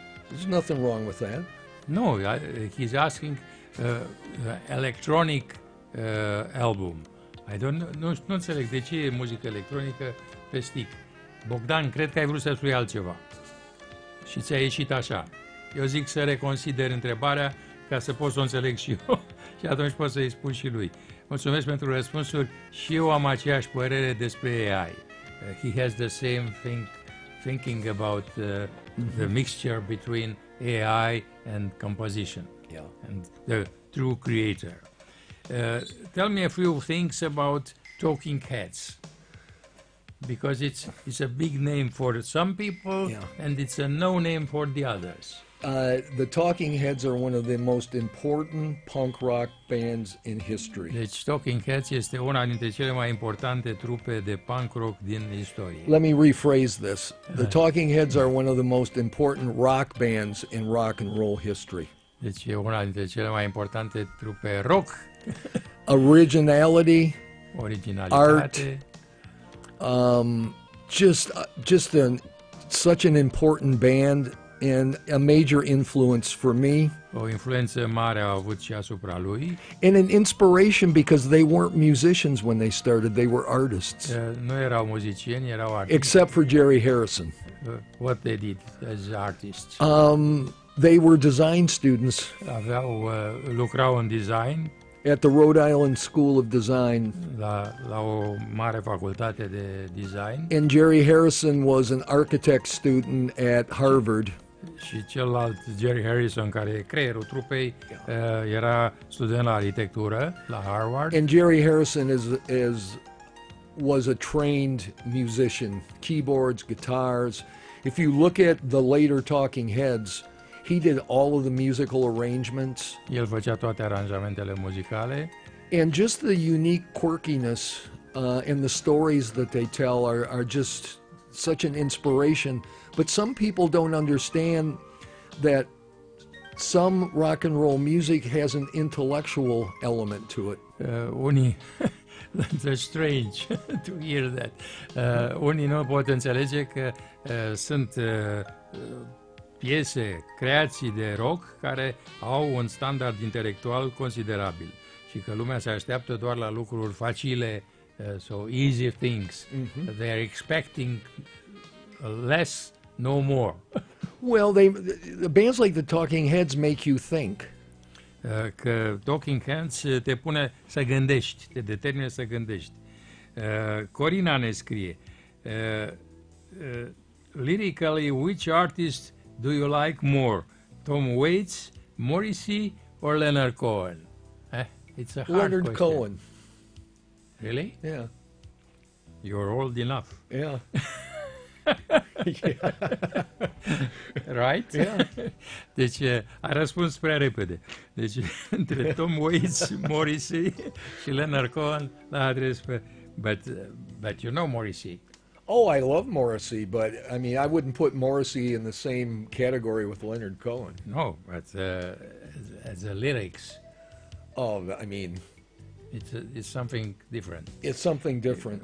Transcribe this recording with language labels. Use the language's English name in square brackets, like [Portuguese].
[English] There's nothing wrong with that. No, he's asking electronic album. I don't know. [Romanian] Nu înțeleg de ce e muzică electronică pe stick. Bogdan, cred că ai vrut să spui altceva. Și ți-a ieșit așa. Eu zic să reconsider întrebarea ca să pot să o înțeleg și eu și atunci pot să-i spun și lui. Mulțumesc pentru răspunsuri și eu am aceeași părere despre AI. [English] He has the same thinking about the mixture between AI and composition. Yeah. And the true creator. Tell me a few things about Talking Heads. Because it's a big name for some people and it's a no name for the others. The Talking Heads are one of the most important punk rock bands in history. [Romanian] Deci Talking Heads este una dintre cele mai importante trupe de punk rock din istorie. [English] Let me rephrase this. The Talking Heads are one of the most important rock bands in rock and roll history. [Romanian] Deci e una dintre cele mai importante trupe rock. [English] Originality. [Romanian] Originalitate. [English] Art. Just an such an important band. And a major influence for me. [Romanian] O influență mare a avut și asupra lui. [English] And an inspiration because they weren't musicians when they started, they were artists. [Romanian] Nu erau muzicieni, erau artiști. [English] Except for Jerry Harrison. What they did as artists? They were design students. [Romanian] Aveau, lucrau în design. [English] at the Rhode Island School of Design. [Romanian] La o mare facultate de design. [English] And Jerry Harrison was an architect student at Harvard. [Romanian] Și celălalt, Jerry Harrison, care e creierul trupei, era student la arhitectură la Harvard. [English] And Jerry Harrison was a trained musician, keyboards, guitars. If you look at the later Talking Heads, he did all of the musical arrangements. [Romanian] El făcea toate aranjamentele muzicale. [English] And just the unique quirkiness and the stories that they tell are just such an inspiration. But some people don't understand that some rock and roll music has an intellectual element to it. Unii, that's strange to hear that. [Romanian] Unii nu pot înțelege că sunt piese, creații de rock care au un standard intelectual considerabil și că lumea se așteaptă doar la lucruri facile, [English] so easy things. Mm-hmm. They are expecting less, no more. Well, the bands like the Talking Heads make you think. [Romanian] Că Talking Heads te pune să gândești, te determină să gândești. Corina ne scrie, [English] lyrically, which artist do you like more, Tom Waits, Morrissey, or Leonard Cohen? It's a hard question. Leonard Cohen. Really? Yeah. You're old enough. Yeah. Yeah. Right? Yeah. [Romanian] Deci, a răspuns prea repede. Deci, între Tom Waits, Morrissey, și Leonard Cohen, la adresă, [English] but you know Morrissey. Oh, I love Morrissey, but I mean, I wouldn't put Morrissey in the same category with Leonard Cohen. No, but as the lyrics. Oh, I mean. It's something different. It's something different.